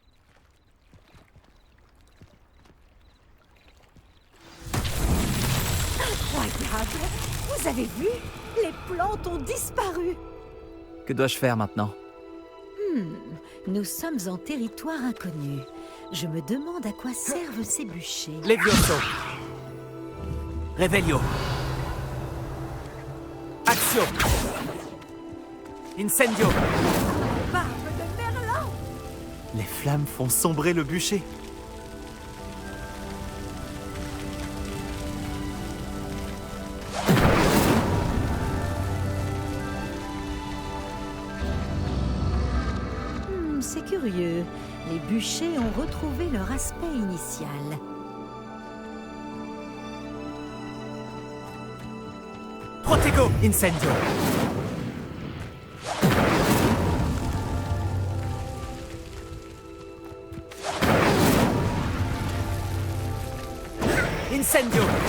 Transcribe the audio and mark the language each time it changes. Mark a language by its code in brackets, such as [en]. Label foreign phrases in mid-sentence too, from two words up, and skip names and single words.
[fr] Incroyable! Vous avez vu? Les plantes ont disparu! Que dois-je faire maintenant? Nous sommes en territoire inconnu. Je me demande à quoi servent ces bûchers. Levioso! Revelio! Action! Incendio! Barbe de Merlin! Les flammes font sombrer le bûcher. C'est curieux. Les bûchers ont retrouvé leur aspect initial. Protego! Incendio! Incendio!